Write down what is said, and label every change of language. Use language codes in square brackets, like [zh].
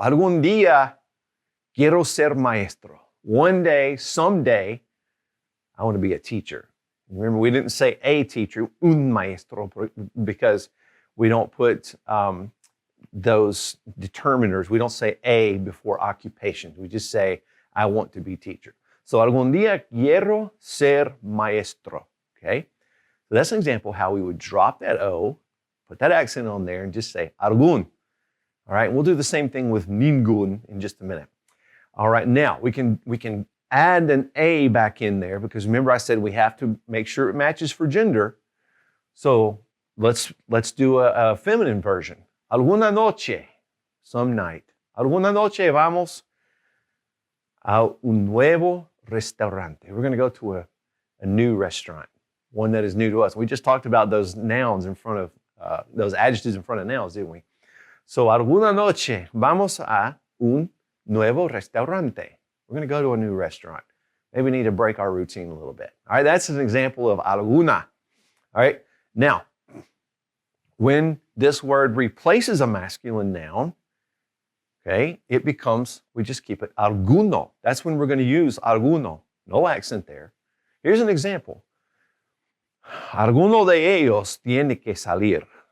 [es] Algún día quiero ser maestro. [en] One day, someday, I want to be a teacher. Remember, we didn't say a teacher, un maestro, because we don't put those determiners. We don't say a before occupation. We just say, I want to be teacher. [es] So, algún día quiero ser maestro, okay? [en] So that's an example how we would drop that O, put that accent on there, and just say algún. All right, we'll do the same thing with ningún in just a minute. All right, now we can add an A back in there because remember I said we have to make sure it matches for gender. So let's do a feminine version. [es] Alguna noche, some night. Alguna noche vamos a un nuevo restaurante. [en] We're going to go to a new restaurant, one that is new to us. We just talked about those nouns in front of, those adjectives in front of nouns, didn't we? [es] So alguna noche vamos a un nuevo restaurante. [en] We're going to go to a new restaurant. Maybe we need to break our routine a little bit. All right, that's an example of alguna. All right, now, when this word replaces a masculine noun, okay, it becomes, we just keep it alguno. That's when we're going to use alguno. No accent there. Here's an example. [es] Alguno de ellos tiene que salir.